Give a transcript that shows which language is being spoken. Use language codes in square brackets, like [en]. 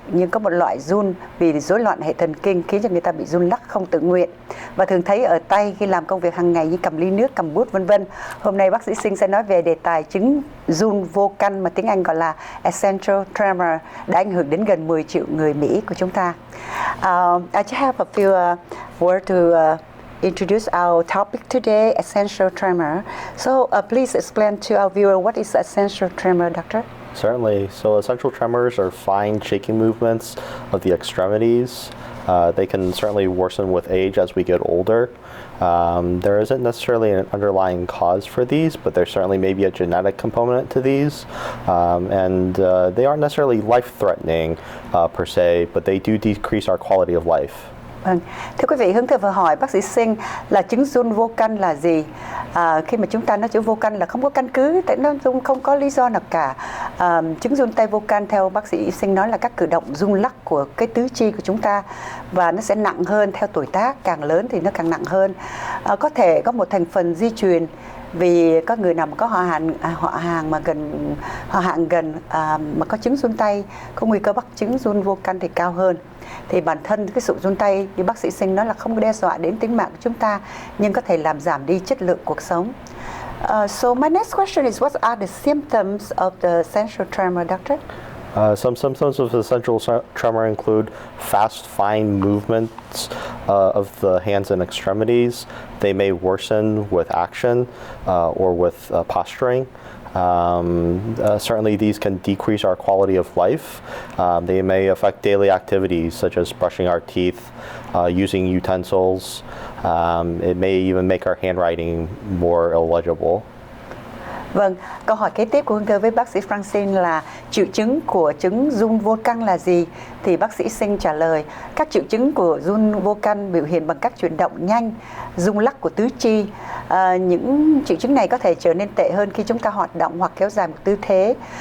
[vi] Nhưng có một loại run vì rối loạn hệ thần kinh khiến cho người ta bị run lắc không tự nguyện, và thường thấy ở tay khi làm công việc hàng ngày như cầm ly nước, cầm bút vân vân. Hôm nay bác sĩ Sinh sẽ nói về đề tài chứng run vô căn mà tiếng Anh gọi là Essential Tremor, đã ảnh hưởng đến gần 10 triệu người Mỹ của chúng ta. [en] I just have a few words to introduce our topic today, essential tremor. So please explain to our viewer what is essential tremor, doctor? Certainly. So essential tremors are fine shaking movements of the extremities. They can certainly worsen with age as we get older. There isn't necessarily an underlying cause for these, but there certainly may be a genetic component to these. And they aren't necessarily life-threatening per se, but they do decrease our quality of life. [vi] Vâng. Thưa quý vị, Hương Thơ vừa hỏi bác sĩ Sinh là chứng run vô căn là gì. Khi mà chúng ta nói chữ vô căn là không có căn cứ, tại nó run không có lý do nào cả. Chứng run tay vô căn theo bác sĩ Sinh nói là các cử động rung lắc của cái tứ chi của chúng ta, và nó sẽ nặng hơn theo tuổi tác, càng lớn thì nó càng nặng hơn. Có thể có một thành phần di truyền, vì có người nào mà có họ hàng gần mà có chứng run tay, có nguy cơ mắc chứng run vô căn thì cao hơn. Thì bản thân cái sự run tay như bác sĩ Sinh nói là không đe dọa đến tính mạng của chúng ta, nhưng có thể làm giảm đi chất lượng cuộc sống. [en] So my next question is, what are the symptoms of the essential tremor, doctor? Some symptoms of essential tremor include fast, fine movements of the hands and extremities. They may worsen with action or with posturing. Certainly these can decrease our quality of life. They may affect daily activities such as brushing our teeth, using utensils. It may even make our handwriting more illegible. [vi] Vâng, câu hỏi kế tiếp của Hương Thơ với bác sĩ Francine là triệu chứng của chứng run vô căn là gì? Thì bác sĩ Sinh trả lời, các triệu chứng của run vô căn biểu hiện bằng các chuyển động nhanh, rung lắc của tứ chi. Những triệu chứng này có thể trở nên tệ hơn khi chúng ta hoạt động hoặc kéo dài một tư thế.